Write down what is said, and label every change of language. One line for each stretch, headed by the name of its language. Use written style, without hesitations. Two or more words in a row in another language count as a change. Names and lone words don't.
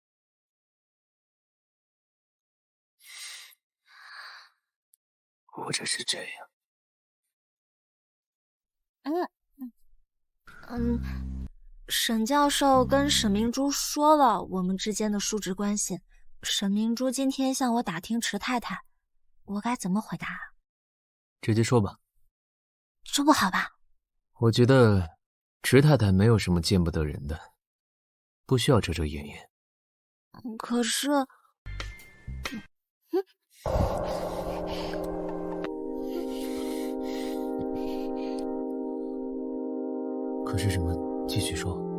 Chinese: 或者是這樣？沈教授跟沈明珠說了我們之間的叔侄關係。沈明珠今天向我打聽池太太，我該怎麼回答？直接說吧。這不好吧？我覺得池太太沒有什麼見不得人的，不需要遮遮掩掩。可是，可是什麼？繼續說。